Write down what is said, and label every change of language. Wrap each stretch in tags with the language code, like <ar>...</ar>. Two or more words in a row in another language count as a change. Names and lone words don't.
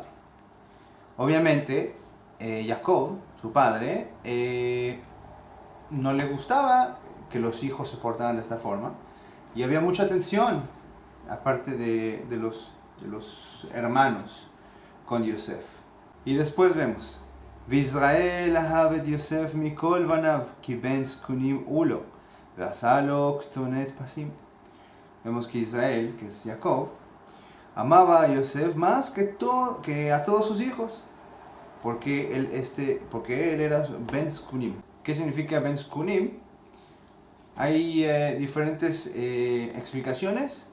<es>Obviamente, Jacob, su padre, no le gustaba que los hijos se portaran de esta forma y había mucha tensión, aparte de los hermanos, con Yosef. Y después vemos,</es> <he>ויזרעאל אהב את יוסף מכל בניו, כי בן זקונים הוא לו, ועשה לו כתונת פסים.</he> <es>Vemos que Israel, que es Jacob, amaba a Yosef más que a todos sus hijos, porque él era</es> <he>בן זקונים.</he> <es>¿Qué significa</es> <he>בן זקונים?</he> <es>Hay diferentes explicaciones.</es>